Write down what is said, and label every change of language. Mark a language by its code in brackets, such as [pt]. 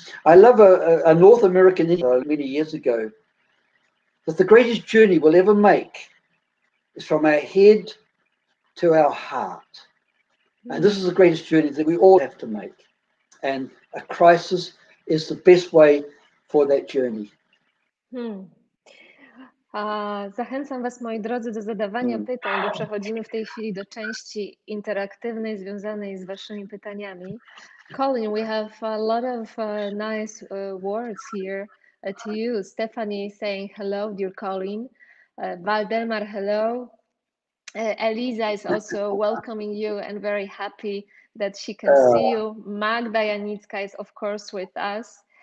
[en] I love a North American many years ago, that the greatest journey we'll ever make is from our head to our heart. And this is the greatest journey that we all have to make. And a crisis is the best way for that journey. [pl] Zachęcam Was, moi drodzy, do zadawania pytań, bo przechodzimy w tej chwili do części interaktywnej związanej z Waszymi pytaniami. [en] Colin, we have a lot of nice words here to you. Stephanie saying hello, dear Colin. Valdemar, hello. Eliza is also welcoming you and very happy that she can see you. Magda Janicka is, of course, with us.